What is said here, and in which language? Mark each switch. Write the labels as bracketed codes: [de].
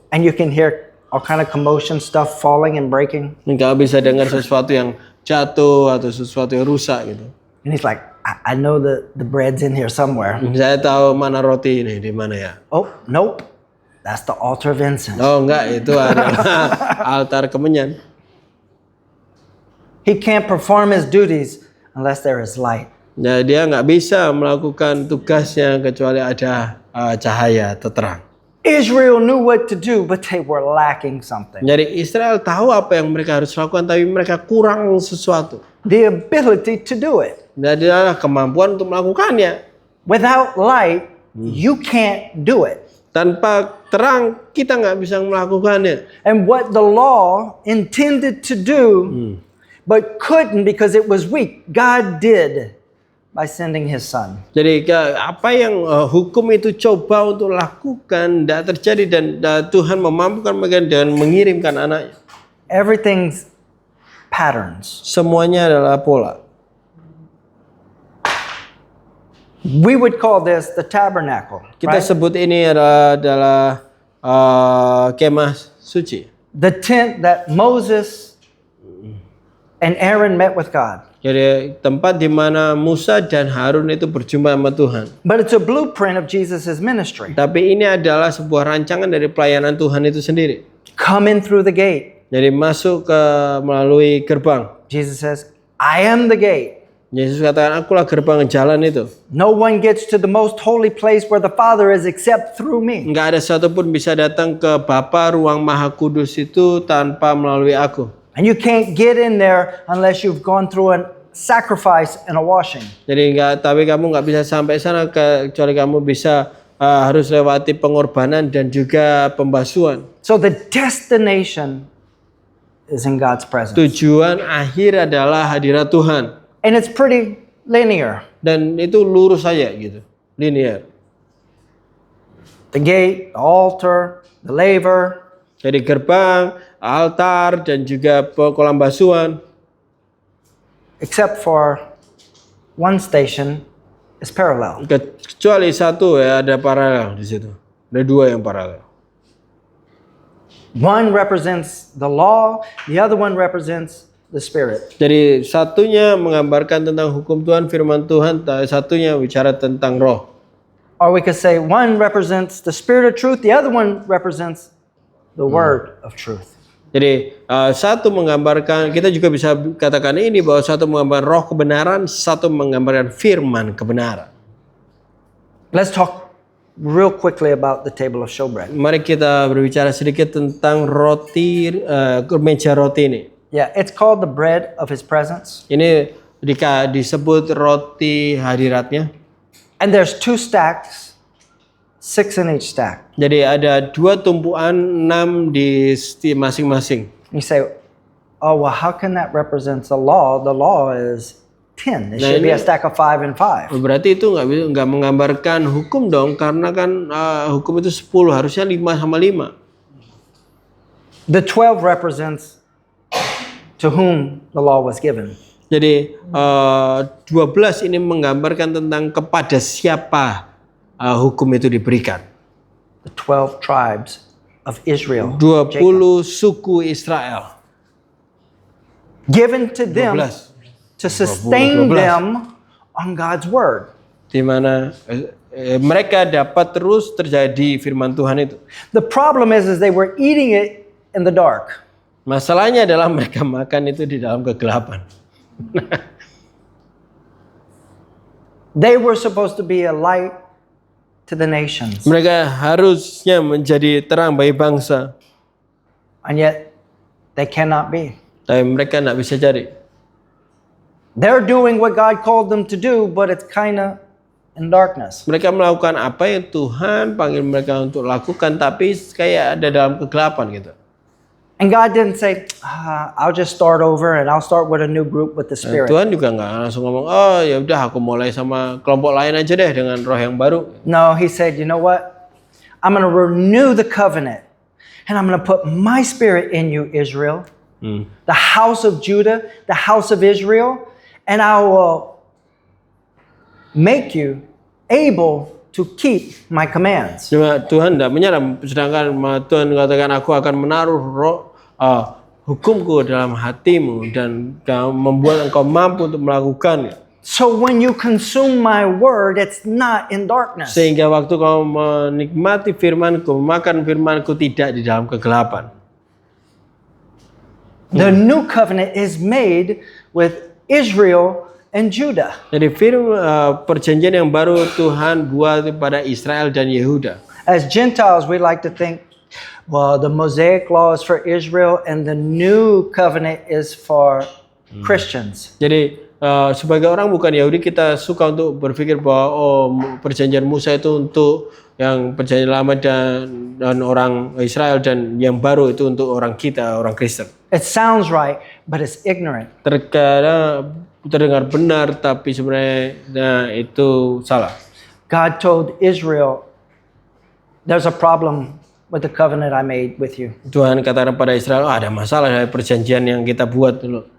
[en] And you can hear all kind of commotion stuff falling and breaking. [id] Dan kalau bisa dengar sesuatu yang jatuh atau sesuatu yang rusak gitu. [en] And he's like, I know the bread's in here somewhere. [id] Saya tahu mana roti ini di mana ya. [en] Oh, nope. That's the altar of incense. [id] Oh enggak, itu adalah altar kemenyan. [en] He can't perform his duties unless there is light. [id] Nah, dia nggak bisa melakukan tugasnya kecuali ada cahaya atau terang. [en] Israel knew what to do, but they were lacking something. [id] Jadi Israel tahu apa yang mereka harus lakukan, tapi mereka kurang sesuatu. [en] The ability to do it. [id] Dan dia adalah kemampuan untuk melakukannya. [en] Without light, you can't do it. [id] Tanpa terang, kita nggak bisa melakukannya. [en] And what the law intended to do, but couldn't because it was weak, God did by sending his son. [id] Jadi apa yang hukum itu coba untuk lakukan tidak terjadi dan Tuhan memampukan mereka dengan mengirimkan anaknya. [en] Everything's patterns. [id] Semuanya adalah pola. [en] We would call this the tabernacle. [id] Kita [en] right? [id] sebut ini adalah kemah suci. [en] The tent that Moses and Aaron met with God. [id] Jadi tempat di mana Musa dan Harun itu berjumpa sama Tuhan. [en] But it's a blueprint of Jesus' ministry. [id] Tapi ini adalah sebuah rancangan dari pelayanan Tuhan itu sendiri. [en] Come in through the gate. [id] Jadi masuk melalui gerbang. [en] Jesus says, I am the gate. [id] Yesus katakan, akulah gerbang jalan itu. [en] No one gets to the most holy place where the Father is except through me. [id] Enggak ada satupun bisa datang ke Bapa ruang Maha Kudus itu tanpa melalui aku. [en] And you can't get in there unless you've gone through sacrifice and a washing. [id] Jadi tapi kamu nggak bisa sampai sana kecuali kamu bisa harus lewati pengorbanan dan juga pembasuhan. [en] So the destination is in God's presence. [id] Tujuan akhir adalah hadirat Tuhan. [en] And it's pretty linear. [id] Dan itu lurus saja gitu, linear. [en] The gate, the altar, the laver. [id] Jadi gerbang, altar, dan juga kolam basuhan. [en] Except for one station is parallel. [id] Kecuali satu ya, ada paralel di situ. Ada dua yang paralel. [en] One represents the law, the other one represents the Spirit. [id] Jadi satunya menggambarkan tentang hukum Tuhan, firman Tuhan, satunya bicara tentang roh. [en] Or we could say one represents the Spirit of truth, the other one represents the Word of truth. [id] Jadi satu menggambarkan, kita juga bisa katakan ini bahwa satu menggambarkan roh kebenaran, satu menggambarkan firman kebenaran. [en] Let's talk real quickly about the table of showbread. [id] Mari kita berbicara sedikit tentang roti, meja roti ini. [en] Yeah, it's called the bread of His presence. [id] Ini disebut roti hadiratnya. [en] And there's 2 stacks, 6 in each stack. [id] Jadi ada 2 tumpuan 6 di masing-masing. [en] You say, oh, well, how can that represent the law? The law is 10. It should be a stack of 5 and 5. [id] Berarti itu nggak menggambarkan hukum dong, karena kan hukum itu 10, harusnya 5 sama 5. [en] The 12 represents to whom the law was given. [id] Jadi 12 ini menggambarkan tentang kepada siapa hukum itu diberikan. [en] The 12 tribes of Israel. 20 Jacob. [id] suku Israel. [en] Given to them 12. to sustain 12. them on God's word. [id] Di mana mereka dapat terus terjadi firman Tuhan itu. [en] The problem is they were eating it in the dark. [id] Masalahnya adalah mereka makan itu di dalam kegelapan. [en] They were supposed to be a light to the nations. [id] Mereka harusnya menjadi terang bagi bangsa, [en] And yet they cannot be. [id] tapi mereka tidak bisa jadi. [en] They're doing what God called them to do, but it's kind of in darkness. [id] Mereka melakukan apa yang Tuhan panggil mereka untuk lakukan, tapi kayak ada dalam kegelapan gitu. [en] And God didn't say, I'll just start over and I'll start with a new group with the Spirit. [id] Tuhan juga nggak langsung ngomong, oh ya udah aku mulai sama kelompok lain aja deh dengan roh yang baru. [en] No, He said, you know what? I'm going to renew the covenant and I'm going to put my Spirit in you, Israel, the house of Judah, the house of Israel, and I will make you able to keep my commands. [id] Cuma Tuhan tidak menyerah, sedangkan Tuhan katakan aku akan menaruh hukumku dalam hatimu dan membuat engkau mampu untuk melakukannya. [en] So when you consume my word, it's not in darkness. [id] Sehingga waktu kau menikmati firmanku, makan firmanku tidak di dalam kegelapan. [en] The new covenant is made with Israel and Judah. [id] Jadi perjanjian yang baru Tuhan buat pada Israel dan Yehuda. [en] As Gentiles, we like to think, well, the Mosaic law is for Israel and the new covenant is for Christians. [id] Jadi sebagai orang bukan Yahudi, kita suka untuk berpikir bahwa perjanjian Musa itu untuk yang perjanjian lama dan orang Israel, dan yang baru itu untuk orang kita, orang Kristen. [en] It sounds right, but it's ignorant. [id] Terkadang terdengar benar, tapi sebenarnya itu salah. [en] God told Israel, there's a problem with the covenant I made with you. [id] Tuhan katakan pada Israel, ada masalah dari perjanjian yang kita buat dulu.